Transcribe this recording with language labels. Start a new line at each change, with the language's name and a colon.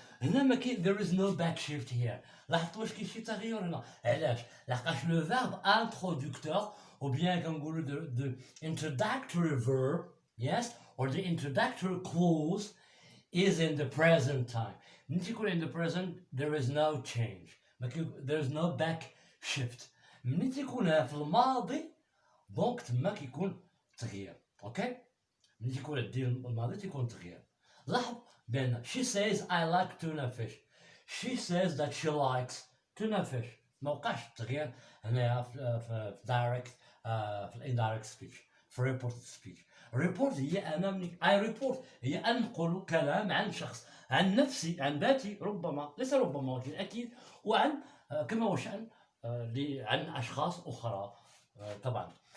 Arabic: هنا ما كاين
English: there is no back shift here.
Arabic: لاحظتوا واش كاين شي تغير هنا؟ علاش؟ لحقاش لو فيرب انترودكتور او بيان كنقولوا
English: the introductory verb, yes, or the introductory clause is in the present time.
Arabic: ملي تيكون
English: in the present there is no change, there is no back shift.
Arabic: ملي تيكون في الماضي دونك تما كيكون تغيير. اوكي ملي تيكون عندي الماضي تيكون تغيير. لاحظ بان
English: she says I like tuna fish. she says that she likes tuna fish.
Arabic: ما وقعش التغيير هنايا في direct في indirect speech، في reported speech. report هي انا مني I report هي انقل كلام عن شخص، عن نفسي، عن ذاتي، ربما ليس ربما ولكن اكيد، وعن كما هو شأن عن اشخاص اخرى طبعا.